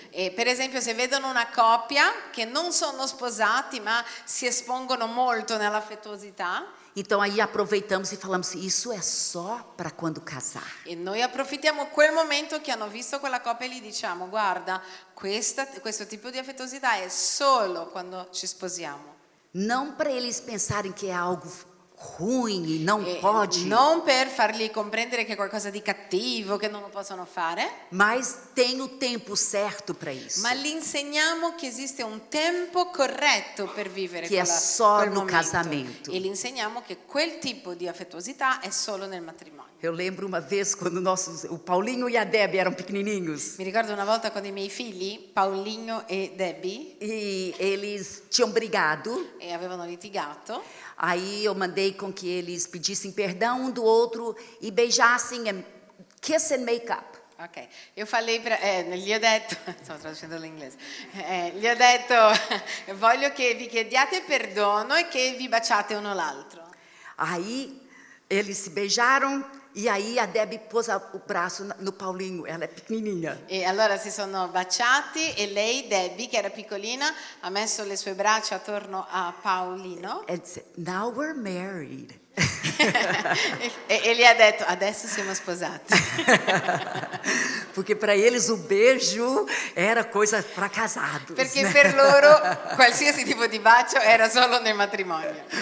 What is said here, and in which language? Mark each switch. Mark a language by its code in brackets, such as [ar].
[it] E per esempio se vedono una coppia che non sono sposati ma si espongono molto nell'affettuosità, [pt] Então aí aproveitamos e falamos, isso é só para quando casar. [it] e noi approfittiamo quel momento che hanno visto quella coppia e gli diciamo guarda, questo tipo di affettuosità è solo quando ci sposiamo. [pt] Não para eles pensarem que é algo ruim e não pode, [it] Non per fargli comprendere che è qualcosa di cattivo, che non lo possono fare, [pt] mas tem o tempo certo para isso. [it] ma gli insegniamo che esiste un tempo corretto per vivere Che è solo quel [pt] no [it] momento. [pt] casamento. [it] E gli insegniamo che quel tipo di affettuosità è solo nel matrimonio. [pt] Eu lembro uma vez quando o Paulinho e a Debbie eram pequenininhos [it] Mi ricordo una volta con i miei figli, Paulinho e Debbie, [pt] e eles tinham brigado. [it] e avevano litigato. [pt] Aí eu mandei com que eles pedissem perdão um do outro e beijassem, [en] kiss and make up. [it] Ok, io gli ho detto, stavo traducendo l'inglese, gli ho detto voglio che vi chiediate perdono e che vi baciate uno l'altro. [pt] Aí eles se beijaram e aí a Debbie pôs o braço no Paulinho, ela é pequenininha. [it] E allora si sono baciati e lei, Debbie, che era piccolina, ha messo le sue braccia attorno a Paolino [pt] Ela disse, [en] now we're married. [it] e gli ha detto adesso siamo sposati. [pt] Porque para eles o beijo era coisa para casados. [it] Perché [pt] né? [it] per loro qualsiasi tipo di bacio era solo nel matrimonio.